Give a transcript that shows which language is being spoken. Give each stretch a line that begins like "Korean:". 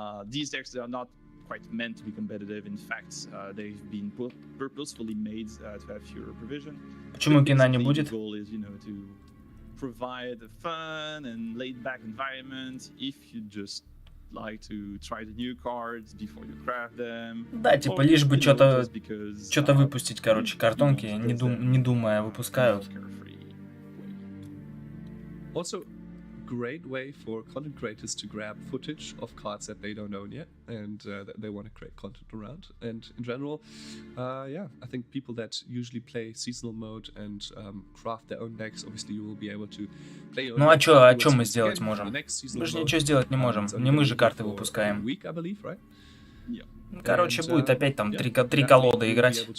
English: These decks are not quite meant to be competitive. In fact, they've been purposefully made to have fewer provision.
Russian: Почему кино не будет?
English: The goal is, you know, to provide a fun and laid-back environment if you just like to try the new cards before you craft them.
Russian: Да, типа лишь бы что-то выпустить, короче, картонки, не думая, выпускают.
English: Also, great way for content creators to grab footage of cards that they don't own yet and that they want to create content around. And in general, yeah, I think people that usually play seasonal mode and craft their own decks, obviously you will be able to play your own.
Russian: Ну а чё мы сделать можем? Мы же ничего сделать не можем. Не мы же карты выпускаем. Короче, будет опять там три колоды играть.